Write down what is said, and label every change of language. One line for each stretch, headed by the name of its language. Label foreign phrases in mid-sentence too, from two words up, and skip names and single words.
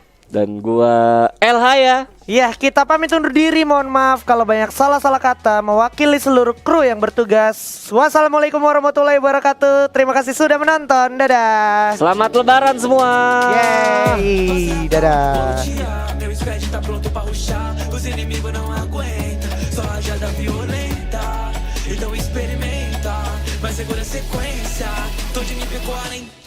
Indonesian: Dan gua LH ya. Ya, kita pamit undur diri. Mohon maaf kalau banyak salah-salah kata. Mewakili seluruh kru yang bertugas.
Arabic: والسلام عليكم ورحمة الله وبركاته.
Indonesian: Terima kasih sudah menonton. Dadah. Selamat lebaran semua. Yeay. Dadah.
Portuguese: Meu squad tá pronto pra rushar, os inimigos não aguentam, só rajada violenta, então experimenta, mas segura a sequência, tô de nível 40.